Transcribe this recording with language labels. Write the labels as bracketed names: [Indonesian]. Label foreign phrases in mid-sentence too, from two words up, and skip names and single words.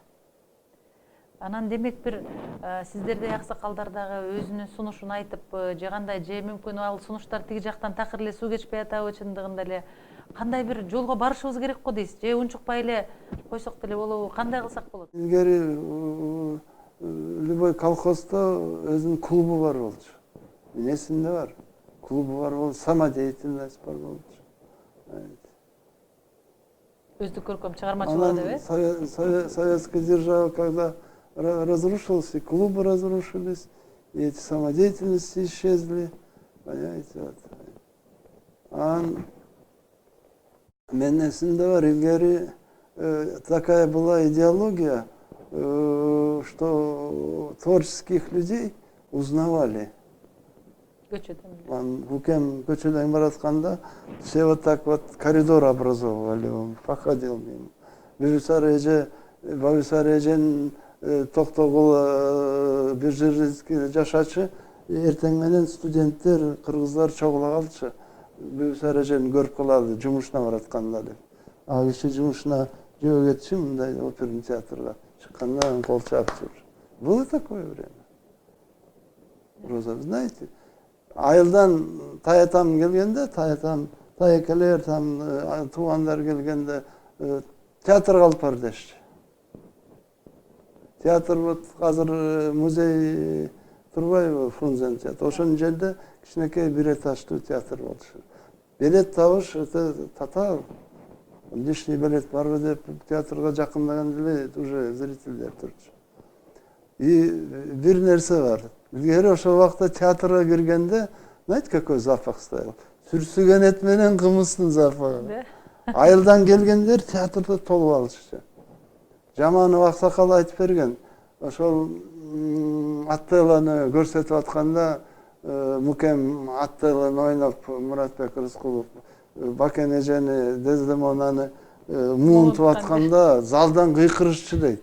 [Kyrgyz] Анан демек бир сиздердей аксакалдар дагы өзүнүн сунушун айтып, же кандай, же мүмкүн ал сунуштар тиги жактан такыр эле суу кечпей атабы чындыгында эле кандай бир жолго барышыбыз керек го дейсиз, же унчукпай эле койсок деле болобу, кандай кылсак болот? Илгери любой колхозда өзүнүн клубу бар болчу. Эмесинде бар? Клубу бар болчу, самодеятельность бар болчу. Өздүк көркөм чыгармачылыгы деп, [Russian] Советская держава, когда разрушилась, и клубы разрушились, и эти самодеятельности исчезли. Понимаете, вот. [Kyrgyz] Менесинде бар, илгери [Russian] такая была идеология, что творческих людей узнавали. [Kyrgyz] Букем көчөдөн баратканда [Russian] все вот так вот коридор образовывали, он проходил мимо. [Kyrgyz] Бабисар эжен токтогул бир жерде жашачы, эртең менен студенттер, кыргыздар чогула калчы. Бабисар эжени көрүп калалы, жумушуна баратканда деп. Ал киши жумушуна жөө кетчү, мындай оперный театрга чыкканда кол чаап тур. [Russian] Было такое время. Роза, знаете, [Kyrgyz] айылдан таятам келгенде, таекелер, туугандар келгенде театрга алып бар дешчи. Театр вот азыр музей турбайбы, Фрунзен театр. Ошонун жерде кичинекей бир этаждуу театр болчу. Билет табыш өтө татаал. [Russian] Лишний билет [Kyrgyz] барбы деп театрга жакындаганда эле уже зрительдер турчу. И бир нерсе бар. Илгери ошол убакта театрга киргенде, [Russian] знаете, какой запах стоял? [Kyrgyz] Сүрсүгөн эт менен кымыздын запахы. Айылдан келгендер театрда толуп алышчу. Жаманов аксакал айтып берген. Ошол Аттеланы көрсөтүп атканда, Мукем Аттеланы ойноп, Муратбек Рыскулов Бакен эжени, Дездемонаны муунтуп атканда залдан кыйкырышчу дейт.